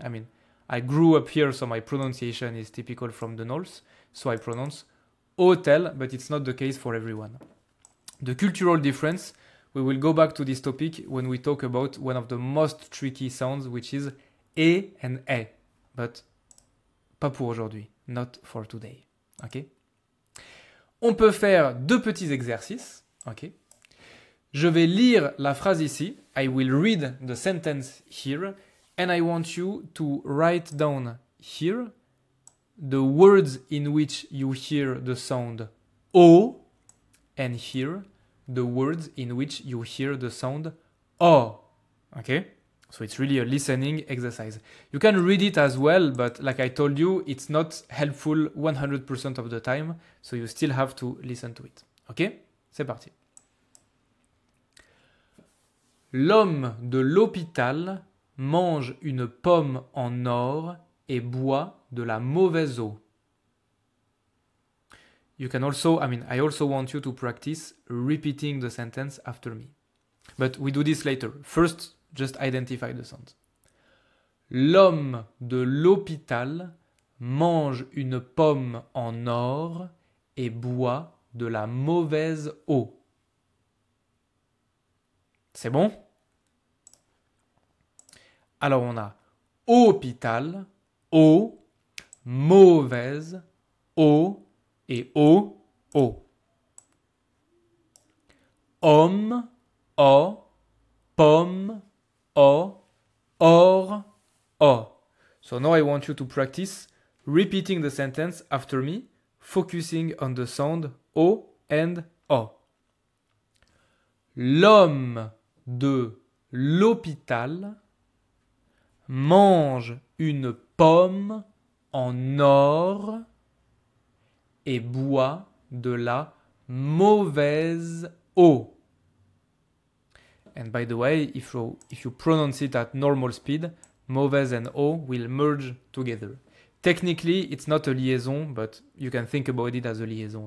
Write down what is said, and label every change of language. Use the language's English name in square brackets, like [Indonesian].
[English] I mean, I grew up here, so my pronunciation is typical from the north. So I pronounce hotel, but it's not the case for everyone. The cultural difference, we will go back to this topic when we talk about one of the most tricky sounds, which is E and E. But [French] pas pour aujourd'hui, [English] not for today. Ok? [French] On peut faire deux petits exercices. Ok? Je vais lire la phrase ici. [English] I will read the sentence here. And I want you to write down here the words in which you hear the sound O, and here the words in which you hear the sound O. Okay? So it's really a listening exercise. You can read it as well, but like I told you, it's not helpful 100% of the time, so you still have to listen to it. [French] Ok? C'est parti. L'homme de l'hôpital mange une pomme en or et boit de la mauvaise eau. [English] You can also, I also want you to practice repeating the sentence after me. But we do this later. First, just identify the sounds. [French] L'homme de l'hôpital mange une pomme en or et boit de la mauvaise eau. C'est bon? Alors on a hôpital, eau, mauvaise, eau et eau, eau. Homme, o, pomme, o, or, o. [English] So now I want you to practice repeating the sentence after me, focusing on the sound o and o. [French] L'homme de l'hôpital mange une pomme en or et boit de la mauvaise eau. [English] And by the way, if you pronounce it at normal speed, mauvaise and eau will merge together. Technically, it's not a liaison, but you can think about it as a liaison.